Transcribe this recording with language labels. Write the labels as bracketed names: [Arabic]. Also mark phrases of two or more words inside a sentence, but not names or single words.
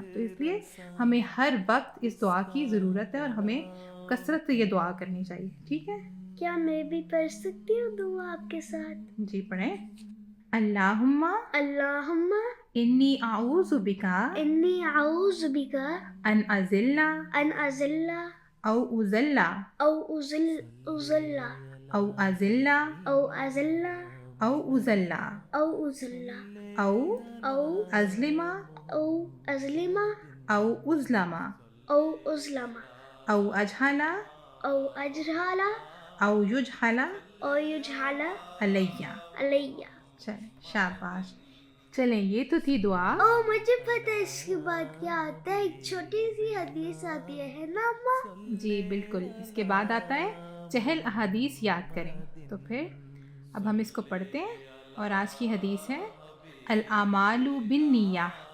[Urdu] تو اس لیے ہمیں ہر وقت اس دعا کی ضرورت ہے اور ہمیں کثرت سے یہ دعا کرنی چاہیے، ٹھیک ہے. کیا میں بھی پڑھ سکتی ہوں دعا آپ کے ساتھ؟ جی پڑھیں. اللہم [Arabic] اللہم انی اعوذ بکا انی اعوذ بکا ان اذل ان اذل او اذل او اذل او اذل او اذل او اذل او اذل او او اظلم او اظلم او اظلم او اظلم او اجہل او اجہل او یجہل او یجہل علیہ. علیہ. [Urdu] چلیں شاباش. چلیں یہ تو تھی دعا. او مجھے پتہ ہے اس کے بعد کیا آتا ہے، ایک چھوٹی سی حدیث آتی ہے نا اماں؟ جی بالکل، اس کے بعد آتا ہے چہل احادیث یاد کریں. تو پھر اب ہم اس کو پڑھتے ہیں اور آج کی حدیث ہے [Arabic] الاعمال بالنیہ.